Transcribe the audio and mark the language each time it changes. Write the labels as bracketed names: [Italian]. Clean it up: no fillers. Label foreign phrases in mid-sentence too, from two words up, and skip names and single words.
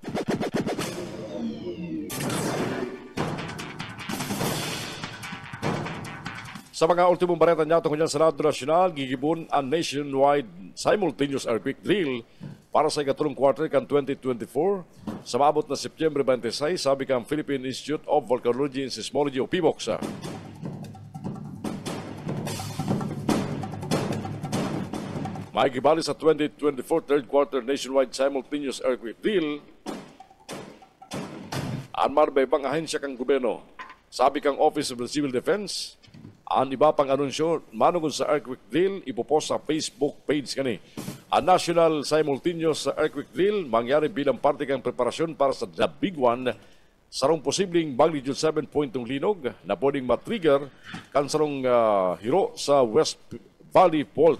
[Bikol] Sa mga ultimong bareta niya tungkol sa Senado Nacional, gigibon ang [English] nationwide simultaneous earthquake drill [Bikol] para sa ikatulong quarter kan 2024 sa maabot na September 26, sabi kang Philippine Institute of Volcanology and Seismology o PIVOX. Makikibali sa 2024 [English] third quarter nationwide simultaneous earthquake drill [Bikol] ang marbay pang ahensya kang gobyerno. Sabi kang Office of the Civil Defense, ang iba pang anunsyo manungod sa [English] earthquake drill [Bikol] ipopost sa Facebook page kani. Ang National Simultaneous Earthquake Drill mangyari bilang parte kang preparasyon para sa The Big One sarong posibleng magnitude 7.0 linog na pwedeng matrigger kan sarong hiro sa West Valley Fault.